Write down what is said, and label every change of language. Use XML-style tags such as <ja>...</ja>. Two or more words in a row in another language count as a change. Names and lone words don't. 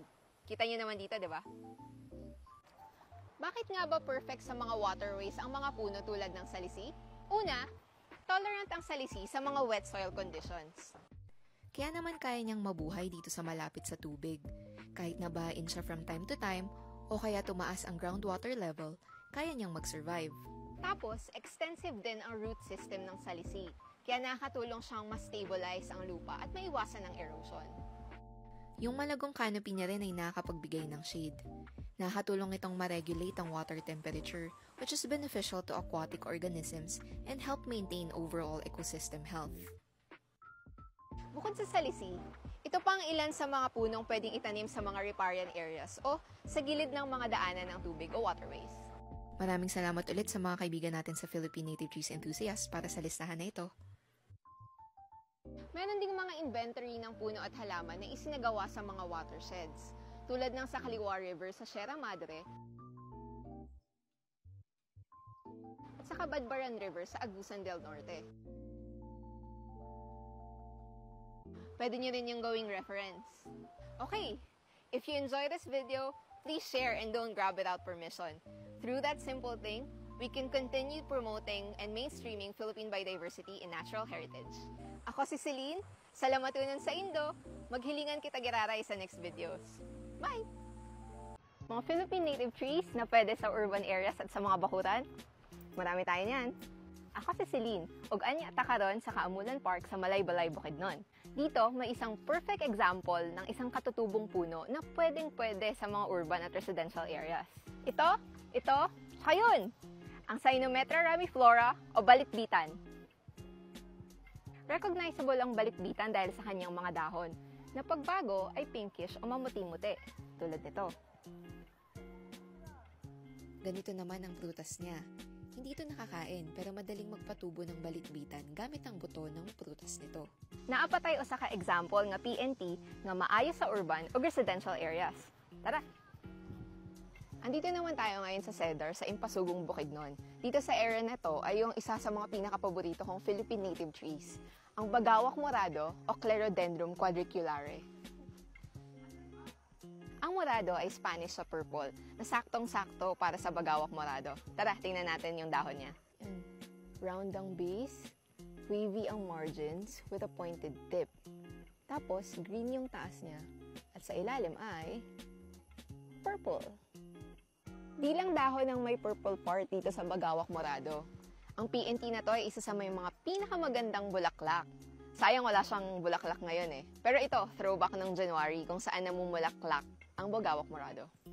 <tl>Kita niyo naman dito, di ba? Bakit nga ba perfect sa mga waterways ang mga puno tulad ng salisi? Una, tolerant ang salisi sa mga</tl> <en>wet soil conditions.</en> <tl>Kaya naman kaya niyang mabuhay dito sa malapit sa tubig. Kahit nabahain siya</tl> <en>from time to time</en> <tl>o kaya tumaas ang groundwater level, kaya niyang mag-survive. Tapos, extensive din ang root system ng salisi. Kaya nakakatulong siyang mas stabilize ang lupa at maiwasan ang erosion. Yung malagong canopy niya rin ay nakakapagbigay ng shade. Nakakatulong itong ma-regulate ang</tl> <en>water temperature, which is beneficial to aquatic organisms and help maintain overall ecosystem health.</en> <tl>Bukod sa salisi, ito pang ilan sa mga punong pwedeng itanim sa mga</tl> <en>riparian areas</en> <tl>o sa gilid ng mga daanan ng tubig o waterways. Maraming salamat ulit sa mga kaibigan natin sa Philippine Native Trees Enthusiasts para sa listahan na ito. Meron ding mga inventory ng puno at halaman na isinagawa sa mga watersheds, tulad ng sa Kaliwa River sa Sierra Madre at sa Cabadbaran River sa Agusan del Norte. Pwede nyo rin yung gawing reference.</tl> <en>Okay, if you enjoy this video, please share and don't grab without permission. Through that simple thing, we can continue promoting and mainstreaming Philippine biodiversity and natural heritage.</en> <ceb>Ako si Celine, salamatunan sa Indo, maghilingan kita giraray sa</ceb> <en>next videos. Bye!</en> <tl>Mga</tl> <en>Philippine native trees</en> <tl>na pwede sa</tl> <en>urban areas</en> <tl>at sa mga bakuran, marami tayo niyan. Ako si Celine,</tl> <ceb>ug anya ta karon sa Kaamulan Park sa Malaybalay, Bukidnon.</ceb> <tl>Dito, may isang</tl> <en>perfect example</en> <tl>ng isang katutubong puno na pwedeng-pwede sa mga urban at</tl> <en>residential areas.</en> <tl>Ito, saka yun! Ang Cyanometra ramiflora o balitbitan. Recognizable ang balitbitan dahil sa kanyang mga dahon, na pagbago ay pinkish o mamuti-muti, tulad nito. Ganito naman ang prutas niya. Hindi ito nakakain pero madaling magpatubo ng balitbitan gamit ang buto ng prutas nito.</tl> <ceb>Naapatay usa ka example nga PNT nga maayo sa urban o</ceb> <en>residential areas.</en> <tl>Tara! Andito naman tayo ngayon sa Cedar sa Impasugong, Bukidnon. Dito sa area na to ay yung isa sa mga pinakapaborito kong</tl> <en>Philippine native trees,</en> <tl>ang Bagawak morado o Clerodendron quadriculare. Ang morado ay Spanish sa purple, na saktong-sakto para sa Bagawak morado. Tara, tingnan natin yung dahon niya.</tl> <en>Round ang base, Wavy ang margins with a pointed tip.</en> <tl>Tapos, green yung taas niya. At sa ilalim ay purple. Di lang dahon ang may purple part dito sa Bagawak Morado. Ang PNT na to ay isa sa may mga pinakamagandang bulaklak. Sayang wala siyang bulaklak ngayon eh. Pero ito, throwback ng January kung saan namumulaklak ang Bagawak Morado.</tl>